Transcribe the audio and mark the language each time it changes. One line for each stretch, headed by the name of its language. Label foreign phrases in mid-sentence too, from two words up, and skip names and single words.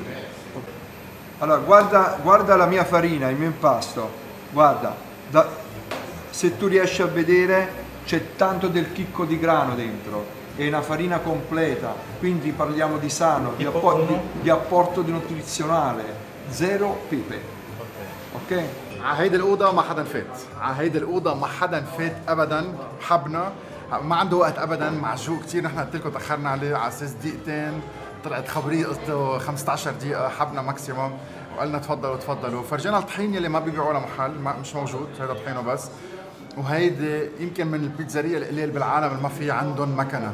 Italian: Allora, guarda la mia farina, il mio impasto, guarda, se tu riesci a vedere c'è tanto del chicco di grano dentro. È una farina completa, quindi parliamo di sano, di apporto nutrizionale, zero pepe. Ok?
Arabic: على هيدي الأوضة ما حدا فات، على هيدي الأوضة ما حدا فات أبداً، حبنا ما عنده وقت أبداً، معجوق كتير، نحن قلت لكم تأخرنا عليه على أساس دقيقتين، طلعت خبرية قصته 15 دقيقة، حبنا ماكسيموم، وقالنا تفضلوا، فرجينا الطحين يلي ما بيبيعوه لمحل، مش موجود، هذا طحينه بس، وهيدي يمكن من البيتزارية القليل بالعالم اللي ما في عندهم مكنة.